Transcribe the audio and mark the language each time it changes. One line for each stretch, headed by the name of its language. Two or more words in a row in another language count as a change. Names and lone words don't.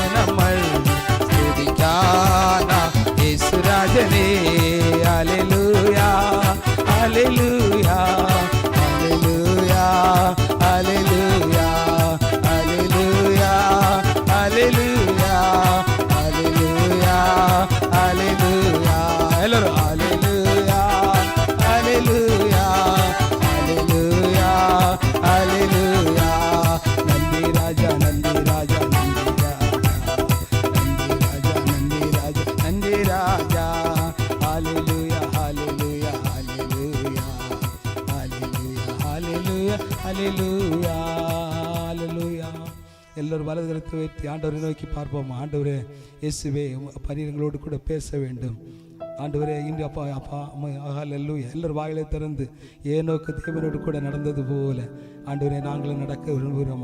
Malayalam: നമ്മൾ സ്തുതിക്കാനാ യേശുരാജനേ ഹല്ലേലൂയ ഹല്ലേലൂയ ഹല്ലേലൂയ ഹല്ലേലൂയ ഹല്ലേലൂയ ഹല്ലേലൂയ ഹല്ലേലൂയ ഹല്ലേലൂയ എല്ലാവരും ഹല്ലേലൂയ ഹല്ലേലൂയ ഹല്ലേലൂയ ഹല്ലേലൂയ നന്ദി രാജ നന്ദി രാജ നന്ദി രാജ നന്ദി രാജ നന്ദി രാജ ഹല്ലേലൂയ ഹല്ലേലൂയ ഹല്ലേലൂയ ഹല്ലേലൂയ ഹല്ലേലൂയ ஹல்லேலூயா.
Tamil: எல்லோரும் வலது கரத்தை உயர்த்தி ஆண்டவரை நோக்கி பார்ப்போம். ஆண்டவரே இயேசுவே பரிரங்களோடு கூட பேச வேண்டும். ஆண்டவரே இன்று அப்பா அப்பா ஹல்லேலூயா. எல்லோரும் வாயிலை திறந்து ஏனோக்கு தேவனோடு கூட நடந்தது போல ஆண்டவரே நாங்களும் நடக்க விரும்புகிறோம்.